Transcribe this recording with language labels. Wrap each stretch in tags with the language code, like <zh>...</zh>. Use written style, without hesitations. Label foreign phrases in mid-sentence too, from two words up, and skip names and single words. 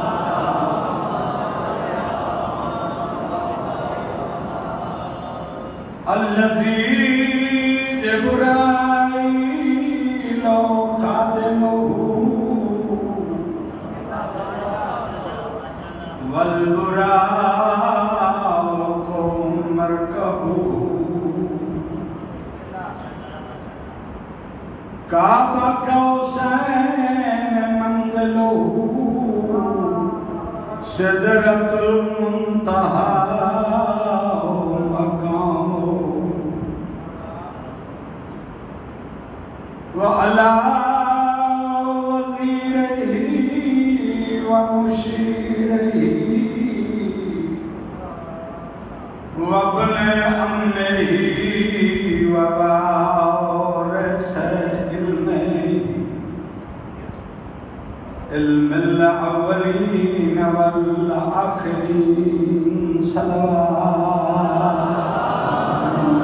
<ar>الذي جبرائيل خادمه والبراق مركبه کعبہ قوسین منزلہ سدرۃ المنتہی مقامہ وعلی وزیرہ ومشیرہ وابن عمہ علم الاولین والآخرین صلوات.</ar>